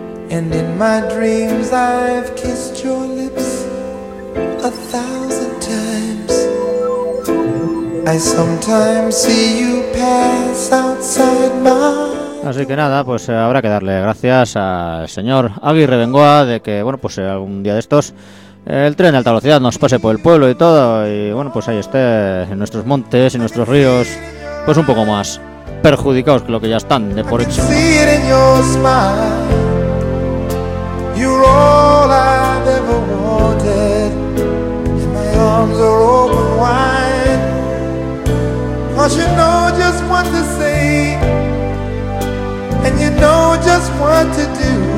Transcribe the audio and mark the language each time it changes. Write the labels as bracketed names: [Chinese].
[English] And in my dreams I've kissed your lips a thousand times. I sometimes see you pass outside my... [Spanish] Así que nada, pues habrá que darle gracias al señor Aguirre Bengoa de que, bueno, pues algún día de estos el tren de alta velocidad nos pase por el pueblo y todo, y bueno, pues ahí esté, en nuestros montes y nuestros ríos, pues un poco más perjudicados que lo que ya están de por hecho. [English] You're all I've ever wanted. And my arms are open wide, 'cause you know just what to say, and you know just what to do.